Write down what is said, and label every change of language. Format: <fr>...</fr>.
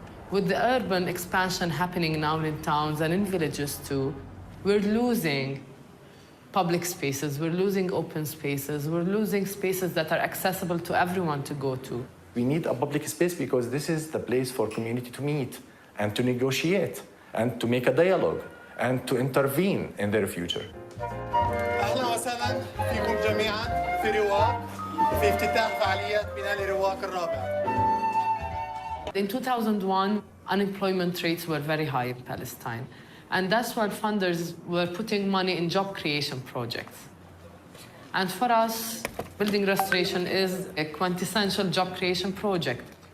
<en>With the urban expansion happening now in towns and in villages too, we're losing public spaces, we're losing open spaces, we're losing spaces that are accessible to everyone to go to. We need a public space because this is the place for community to meet and to negotiate and to make a dialogue and to intervene in their future.</en> <ar>أهلا وسهلا فيكم جميعا في رواق في افتتاح فعاليات بناء رواق الرابع.</ar> <en>In 2001, unemployment rates were very high in Palestine. And that's why funders were putting money in job creation projects. And for us, building restoration is a quintessential job creation project.</en>